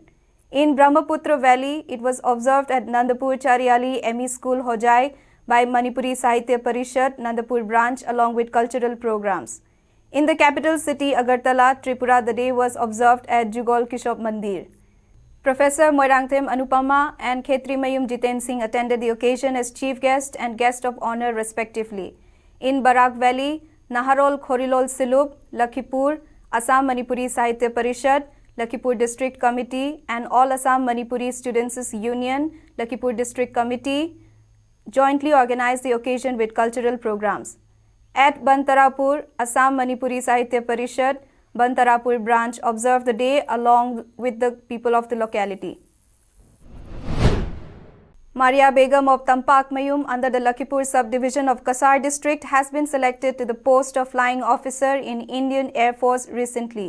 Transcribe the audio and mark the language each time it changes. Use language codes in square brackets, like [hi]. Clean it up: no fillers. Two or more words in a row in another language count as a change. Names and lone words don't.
[en] In Brahmaputra Valley, it was observed at Nandapur Chariali ME School Hojai by Manipuri Sahitya Parishad, Nandapur branch along with cultural programs. In the capital city Agartala, Tripura, the day was observed at Jugol Kishop Mandir. Professor Moirangthem Anupama and Khetri Mayum Jiten Singh attended the occasion as chief guest and guest of honor respectively. In Barak Valley, Naharol Khorilol Silub, Lakhipur, Assam Manipuri Sahitya Parishad, Lakhipur District Committee and All Assam Manipuri Students' Union, Lakhipur District Committee jointly organized the occasion with cultural programs. At Bantarapur, Assam Manipuri Sahitya Parishad, Bantarapur branch observed the day along with the people of the locality. Maria Begum of Tampak Mayum under the Lakhipur subdivision of Kasar district has been selected to the post of flying officer in Indian Air Force recently.